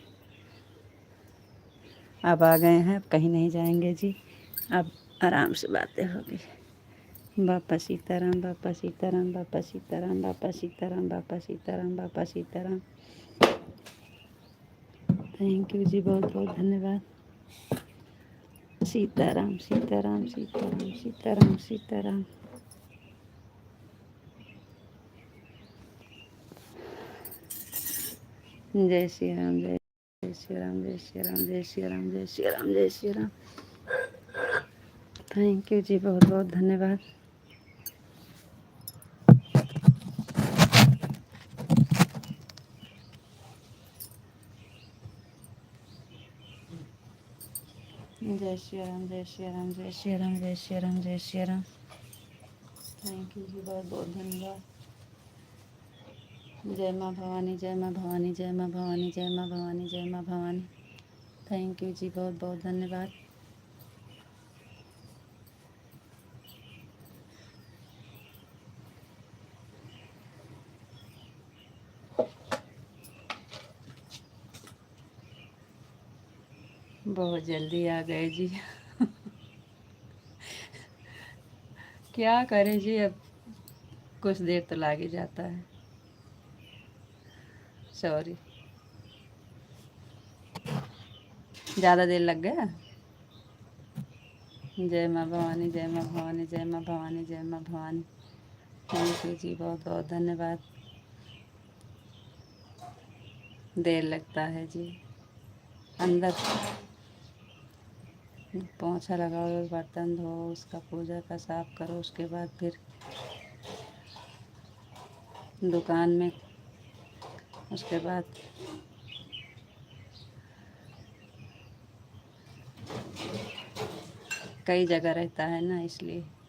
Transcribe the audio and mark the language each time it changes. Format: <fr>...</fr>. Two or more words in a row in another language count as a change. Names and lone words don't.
<hi>अब आ गए हैं, अब कहीं नहीं जाएंगे जी, अब आराम से बातें होगी। बापा सीताराम बापा सीताराम बापा सीताराम बापा सीताराम बापा सीताराम बापा सीताराम।</hi> <en>thank you</en> <hi>जी, बहुत बहुत धन्यवाद। सीताराम सीताराम सीताराम सीताराम सीताराम। जय श्री राम जय श्री राम जय श्री राम जय श्री राम जय श्री राम जय श्री राम।</hi> <en>thank you</en> <hi>जी, बहुत बहुत धन्यवाद। जय श्री राम जय श्री राम जय श्री राम जय श्री राम जय श्री राम।</hi> <en>thank you</en> <hi>जी, बहुत बहुत धन्यवाद। जय माँ भवानी, जय माँ भवानी, जय माँ भवानी, जय माँ भवानी, जय माँ भवानी।</hi> <en>thank you</en> <hi>जी, बहुत बहुत धन्यवाद। बहुत जल्दी आ गए जी। क्या करें जी, अब कुछ देर तो लाग ही जाता है। सॉरी, ज़्यादा देर लग गया। जय माँ भवानी, जय माँ भवानी, जय माँ भवानी, जय माँ भवानी।</hi> <en>thank you</en> <hi>जी, बहुत बहुत धन्यवाद। देर लगता है जी। अंदर पोंछा लगाओ, बर्तन धो, उसका पूजा का साफ करो, उसके बाद फिर दुकान में, उसके बाद कई जगह रहता है ना, इसलिए।</hi>